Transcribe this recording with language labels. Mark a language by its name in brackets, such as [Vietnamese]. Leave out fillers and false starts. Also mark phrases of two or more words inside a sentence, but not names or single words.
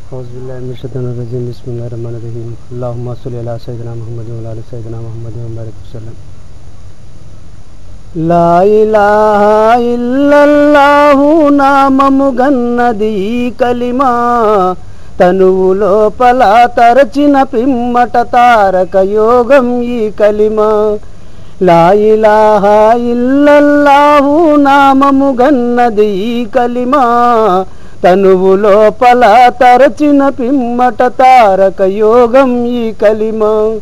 [Arabic] أعوذ بالله من الشيطان الرجيم بسم الله الرحمن الرحيم اللهم صل على سيدنا محمد وعلى سيدنا محمد وبارك وسلم. لا إله إلا الله [Telugu] నామము గన్నది కలిమా తనువు లోపల తరచిన పిమ్మట తారక యోగం ఈ కలిమా [Arabic] لا إله إلا الله [Telugu] నామము గన్నది కలిమా తనువు లోపల తరచిన పిమ్మట తారక యోగం ఈ కలిమా